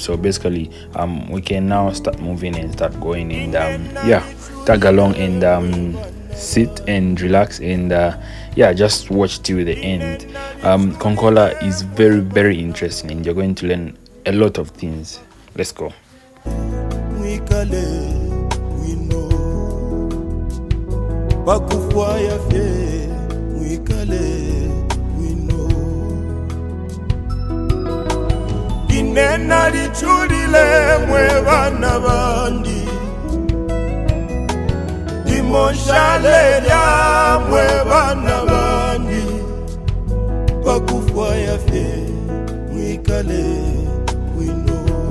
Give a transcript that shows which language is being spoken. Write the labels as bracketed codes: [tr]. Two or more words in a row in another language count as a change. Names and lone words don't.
[en] So basically, we can now start moving and start going, and tag along and sit and relax and just watch till the end. Konkola is very, very interesting, and you're going to learn a lot of things. Let's go. [bem] Inena lichulile mwe bana bandi Moshale ya mwe bana bandi Bakufwa ya fe mwikale wino